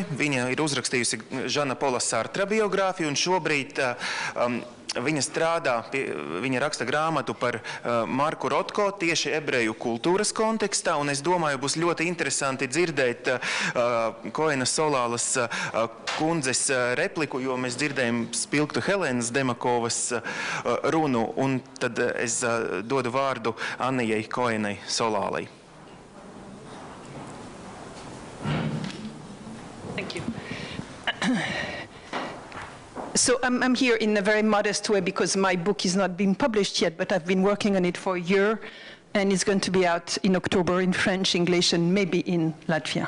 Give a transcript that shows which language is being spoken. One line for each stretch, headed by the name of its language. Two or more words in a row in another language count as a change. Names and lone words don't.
Latvian: Viņa ir uzrakstījusi Žana Pola Sartra biogrāfiju, un šobrīd viņa strādā, viņa raksta grāmatu par Marku Rotko tieši ebreju kultūras kontekstā, un es domāju, būs ļoti interesanti dzirdēt Koenas Solālas kundzes repliku, jo mēs dzirdējam spilgtu Helēnas Demakovas runu, un tad es dodu vārdu Annijai Koenai Solālai.
English: Thank you. So I'm here in a very modest way because my book is not being published yet, but I've been working on it for a year, and it's going to be out in October in French, English, and maybe in Latvia.